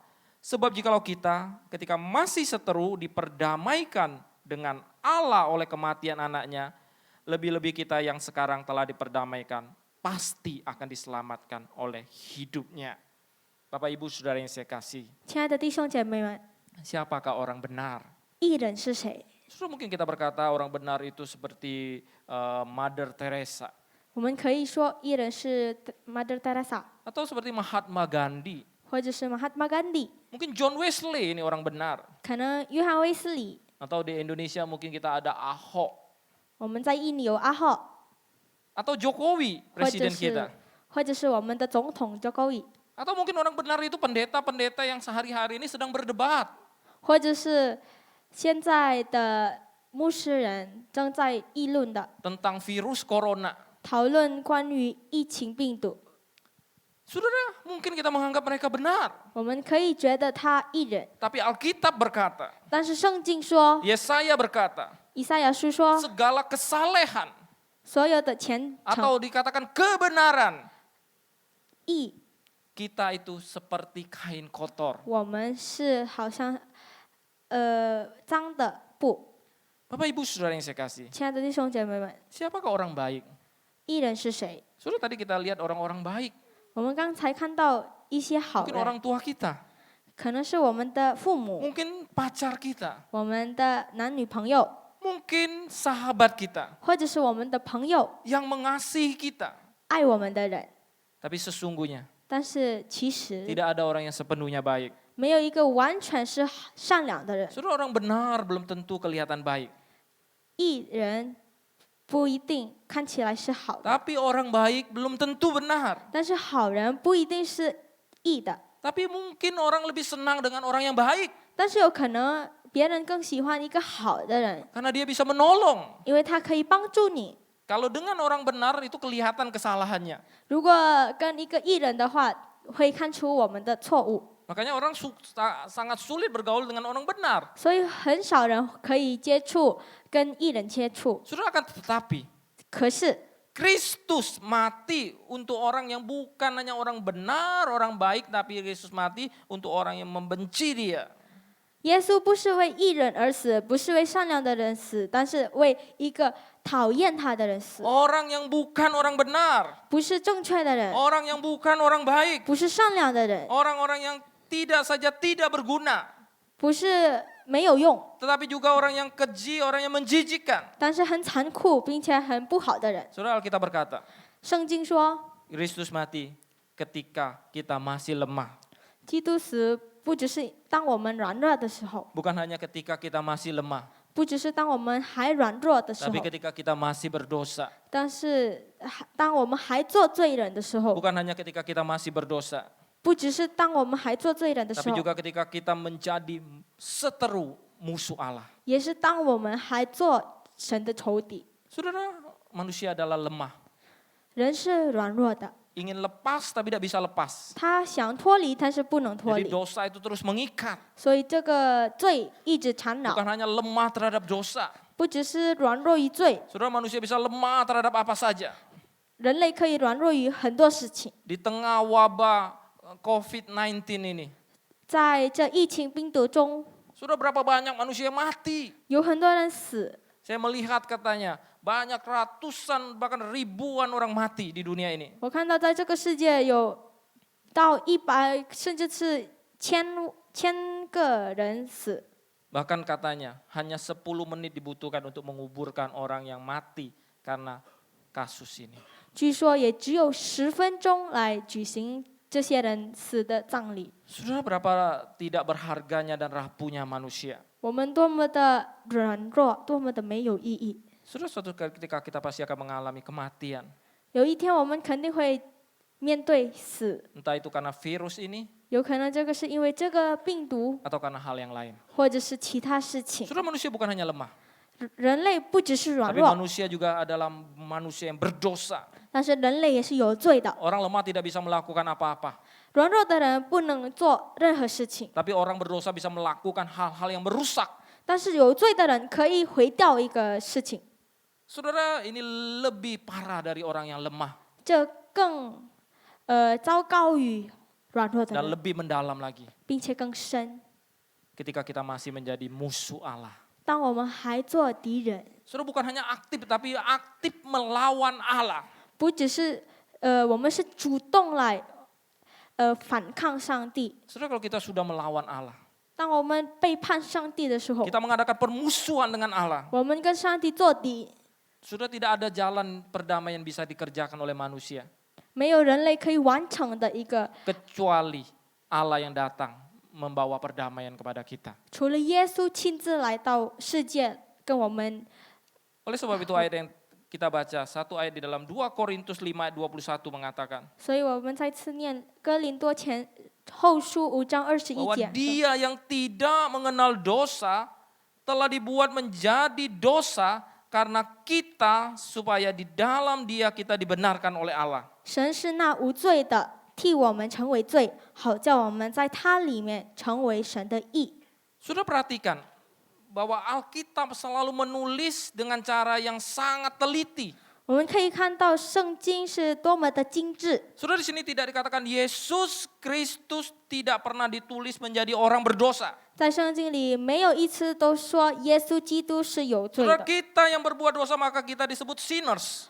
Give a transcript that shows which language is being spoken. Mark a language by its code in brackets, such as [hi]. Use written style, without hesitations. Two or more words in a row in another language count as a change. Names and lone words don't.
[id] Sebab jikalau kita ketika masih seteru diperdamaikan dengan Allah oleh kematian anaknya, lebih-lebih kita yang sekarang telah diperdamaikan pasti akan diselamatkan oleh hidupnya. Bapak Ibu Saudara yang saya kasih, [zh] 亲爱的弟兄姐妹们， [id] siapakah orang benar? [zh] 义人是谁？ [id] Justru mungkin kita berkata orang benar itu seperti Mother Teresa [zh] 我们可以说义人是 Mother Teresa， [id] atau seperti Mahatma Gandhi. [zh] 或者是 Mahatma Gandhi， [id] Mungkin John Wesley ini orang benar. [zh] 可能约翰威斯理。 [id] Atau di Indonesia mungkin kita ada Ahok [zh] 我们在印尼有阿浩， [id] atau Jokowi [zh] 或者 [id] presiden [zh] 是 [id] kita. [zh] 或者是我们的总统 Jokowi， [id] Atau mungkin orang benar itu pendeta-pendeta yang sehari-hari ini sedang berdebat [zh] 或者是现在的牧师人正在议论的， [id] tentang virus corona. [zh] 讨论关于疫情病毒。 [id] Saudara, mungkin kita menganggap mereka benar. [zh] 我们可以觉得他义人， [id] Tapi Alkitab berkata, [zh] 但是圣经说， [id] Yesaya berkata, [zh] 以赛亚书说， [id] segala kesalehan [zh] 所有的虔诚 [id] atau dikatakan kebenaran [zh] 义， [id] kita itu seperti kain kotor. [zh] 我们是好像脏的布。 [id] Bapak Ibu Saudara yang saya kasih, [zh] 亲爱的弟兄姐妹们， [id] siapakah orang baik? [zh] 义人是谁？ [id] Saudara tadi kita lihat orang-orang baik, [zh] 我们刚才看到一些好 [id] mungkin [zh] 人， [id] orang tua kita, [zh] 可能是我们的父母、 [id] mungkin pacar kita, [zh] 我们的男女朋友， [id] mungkin sahabat kita [zh] 或者是我们的朋友， [id] yang mengasihi kita. [zh] 爱我们的人。 [id] Tapi sesungguhnya [zh] 但是其实 [id] tidak ada orang yang sepenuhnya baik. [zh] 没有一个完全是善良的人。 [id] Saudara, orang benar belum tentu kelihatan baik. [zh] 义人不一定看起来是好的， [id] Tapi orang baik belum tentu benar. [zh] 但是好人不一定是义的。 [id] Tapi mungkin orang lebih senang dengan orang yang baik. [zh] 但是有可能别人更喜欢一个好的人， [id] Karena dia bisa menolong. [zh] 因为他可以帮助你。 [id] Kalau dengan orang benar itu kelihatan kesalahannya. [zh] 如果跟一个艺人的话，会看出我们的错误， [id] Makanya orang sangat sulit bergaul dengan orang benar. [zh] 所以很少人可以接触跟艺人接触。 [id] Saudara, akan tetapi [zh] 可是 [id] Kristus mati untuk orang yang bukan hanya orang benar, orang baik, tapi Kristus mati untuk orang yang membenci dia. [zh] 耶稣不是为义人而死，不是为善良的人死，但是为一个讨厌他的人死。 [id] Orang yang bukan orang benar, [zh] 不是正确的人， [id] orang yang bukan orang baik, [zh] 不是善良的人， [id] orang-orang yang tidak saja tidak berguna, [zh] 不是没有用， [id] tetapi juga orang yang keji, orang yang menjijikkan. [zh] 但是很残酷并且很不好的人。 [id] Saudara, Alkitab berkata, [zh] 圣经说， [id] Kristus mati ketika kita masih lemah. [zh] 基督死不只是当我们软弱的时候， [id] Bukan hanya ketika kita masih lemah, [zh] 不只是当我们还软弱的时 [id] tapi [zh] 候， [id] ketika kita masih berdosa. [zh] 但是当我们还做罪人的时候， [id] Bukan hanya ketika kita masih berdosa, [zh] 不只是当我们还做罪人的时 [id] tapi [zh] 候， [id] juga ketika kita menjadi seteru musuh Allah. [zh] 也是当我们还做神的仇敌。 [id] Saudara, manusia adalah lemah. [zh] 人是软弱的， [id] Ingin lepas tapi tidak bisa lepas. [zh] 他想脱离，但是不能脱 [id] Jadi [zh] 离， [id] dosa itu terus mengikat. [zh] 所以这个罪一直缠绕， [id] Bukan hanya lemah terhadap dosa, [zh] 不只是软弱于罪， [id] Saudara, manusia bisa lemah terhadap apa saja. [zh] 人类可以软弱于很多事情。 [id] Di tengah wabah COVID-19 ini. [zh] 在这疫情病毒中， [id] Saudara, berapa banyak manusia mati. [zh] 有很多人死。 [id] Saya melihat katanya banyak ratusan bahkan ribuan orang mati di dunia ini. [zh] 我看到在这个世界有到100甚至是千个人死。 [id] Bahkan katanya hanya 10 menit dibutuhkan untuk menguburkan orang yang mati karena kasus ini. [zh] 据说也只有10分钟来举行这些人死的葬礼。 [id] Saudara, berapa tidak berharganya dan rapuhnya manusia. [zh] 我们多么的软弱，多么的没有意义。 [id] Saudara, suatu ketika kita pasti akan mengalami kematian. [zh] 有一天我们肯定会面对死， [id] Entah itu karena virus ini [zh] 有可能这个是因为这个病毒， [id] atau karena hal yang lain. [zh] 或者是其他事情。 [id] Saudara, manusia bukan hanya lemah. [zh] 人类不只是软 [id] Tapi [zh] 弱， [id] manusia juga adalah manusia yang berdosa. [zh] 但是人类也是有罪的。 [id] Orang lemah tidak bisa melakukan apa-apa. [zh] 软弱的人不能做任何事情， [id] Tapi orang berdosa bisa melakukan hal-hal yang merusak. [zh] 但是有罪的人可以毁掉一个事情， [id] Saudara, ini lebih parah dari orang yang lemah [zh] 这更糟糕于软弱的 [id] dan [zh] 人， [id] lebih mendalam lagi [zh] 并且更深。 [id] ketika kita masih menjadi musuh Allah. [zh] 当我们还做敌人， [id] Saudara, bukan hanya aktif tapi aktif melawan Allah. [zh] 不只是我们是主动来反抗上帝。 [id] Saudara, kalau kita sudah melawan Allah, [zh] 当我们背叛上帝的时候， [id] kita mengadakan permusuhan dengan Allah. [zh] 我们跟上帝作敌， [id] Sudah tidak ada jalan perdamaian bisa dikerjakan oleh manusia [zh] 没有人类可以完成的一个， [id] kecuali Allah yang datang membawa perdamaian kepada kita. [zh] 除了耶稣亲自来到世界跟我们。 [id] Oleh sebab itu ayat yang kita baca, satu ayat di dalam 2 Korintus 5 ayat 21 mengatakan [zh] 所以我们再次念哥林多前后书5章21 [id] bahwa [zh] 节说， [id] dia yang tidak mengenal dosa telah dibuat menjadi dosa karena kita supaya di dalam dia kita dibenarkan oleh Allah. [zh] 神是那无罪的，替我们成为罪，好叫我们在他里面成为神的义。 [id] Sudah perhatikan bahwa Alkitab selalu menulis dengan cara yang sangat teliti. [zh] 我们可以看到圣经是多么的精致。 [id] Sudah di sini tidak dikatakan Yesus Kristus tidak pernah ditulis menjadi orang berdosa. [zh] 在圣经里没有一次都说耶稣基督是有罪 [id] Saudara, [zh] 的， [id] kita yang berbuat dosa maka kita disebut sinners,